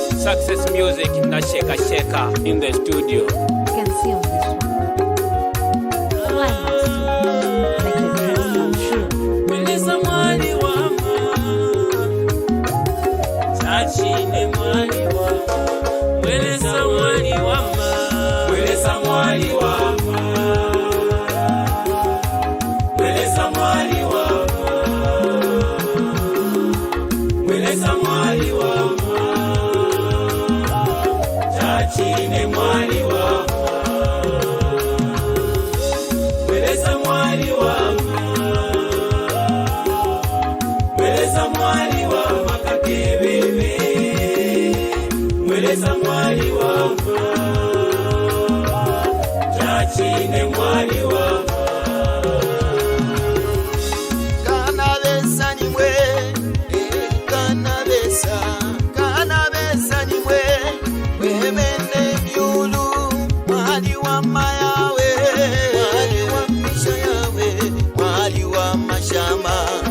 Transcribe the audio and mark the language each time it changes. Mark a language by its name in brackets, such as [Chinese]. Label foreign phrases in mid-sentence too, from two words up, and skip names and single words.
[English] Success Music na Sheka Sheka in the studio. You can see on this one. Climax. Make the dreams come true. [Bemba] Mweleza mwali wama Chachine mwali wama Mweleza mwali wama Mweleza mwali wama Mweleza mwali wama Mweleza mwali wama Chachine mwali wama Mweleza mwali wama Mweleza mwali wama kakebebe Mweleza mwali wama Chachine mwali wama Kanabesa ni mwe, kanabesa ni mwe, wemene miulu, mwali wa mayawe, mwali wa misha yawe, mwali wa mashama.